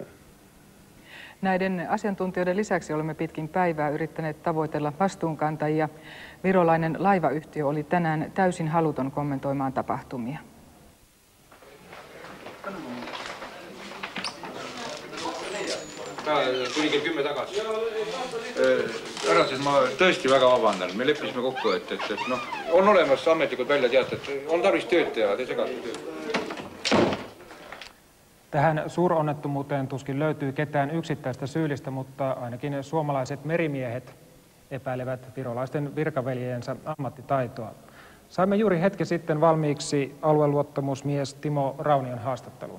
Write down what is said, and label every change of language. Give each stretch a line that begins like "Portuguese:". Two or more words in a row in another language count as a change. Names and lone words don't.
Finnish: Näiden asiantuntijoiden lisäksi olemme pitkin päivää yrittäneet tavoitella vastuunkantajia. Virolainen laivayhtiö oli tänään täysin haluton kommentoimaan tapahtumia.
Estonian: Tuli 10 tagasi. Ära siis ma tõesti väga vabandan, me leppisime kokku, et noh, on olemas ametlikud väljateated, on tarvis tööd teha, te segate tööd.
Finnish: Tähän suuronnettomuuteen tuskin löytyy ketään yksittäistä syyllistä, mutta ainakin suomalaiset merimiehet epäilevät virolaisten virkaveljiensä ammattitaitoa. Saimme juuri hetki sitten valmiiksi alueluottamusmies Timo Raunion haastattelun.